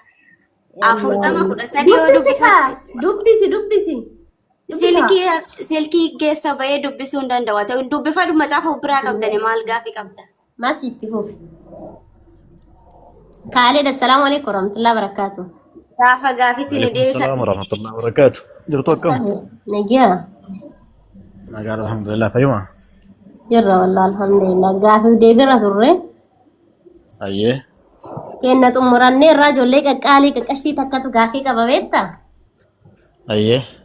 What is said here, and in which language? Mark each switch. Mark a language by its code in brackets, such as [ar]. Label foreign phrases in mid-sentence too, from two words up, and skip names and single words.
[om] 40 yoo dubbifatte. Dubbisi. Silkii keessa bahee dubbisuu hin danda'u. Dubbifadhu macaafa biraa qabdani maal gaafii qabda? Masiitti fufi. [ar] Kaalid السلام عليكم ورحمة الله وبركاته. [om] Gaafa gaafii siin Waalaikum deebisa. [ar] سلام ورحمة الله وبركاته. [om] Jirtu akkam? Nagaa. Nagaan alhamdulillah fayyuma. Jirra [ar] والله الحمد لله. [om] Gaafii deebirra turre. Ayyee. Kenna xumurannee irraa ijoollee qaqqaalii qaqqashtii takkatu gaafii qaba beektaa? Ayyee.